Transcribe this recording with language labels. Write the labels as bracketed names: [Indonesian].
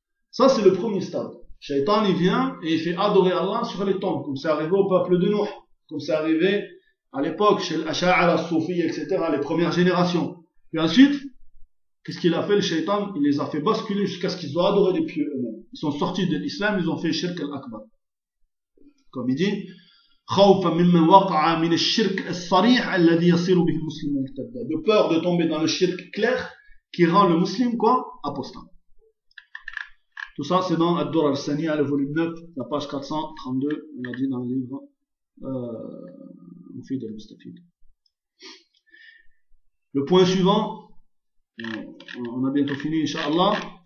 [French] Ça c'est le premier stade. Shaitan il vient et il fait adorer Allah sur les tombes, comme c'est arrivé au peuple de Nuh, comme c'est arrivé à l'époque chez l'Asha'ara, Soufi, etc., les premières générations. Puis ensuite, qu'est-ce qu'il a fait le Shaitan? Il les a fait basculer jusqu'à ce qu'ils ont adoré les pieux eux-mêmes. Ils sont sortis de l'islam, ils ont fait Shirk al-Akbar. Comme il dit, [Arabic] خَوْفًا مِمَّنْ وَقَعَ مِنَ الشِّرْكِ الصَّرِيحَ الَّذِي يَصِيرُ بِهِ الْمُسْلِمُ مُرْتَدًا. [French] De peur de tomber dans le shirk clair qui rend le musulman quoi? Apostat. Tout ça, c'est dans Ad-Dur al-Sani, le volume 9, la page 432, on l'a dit dans le livre Mufid al-Mustafid. Le point suivant, on a bientôt fini, Inch'Allah.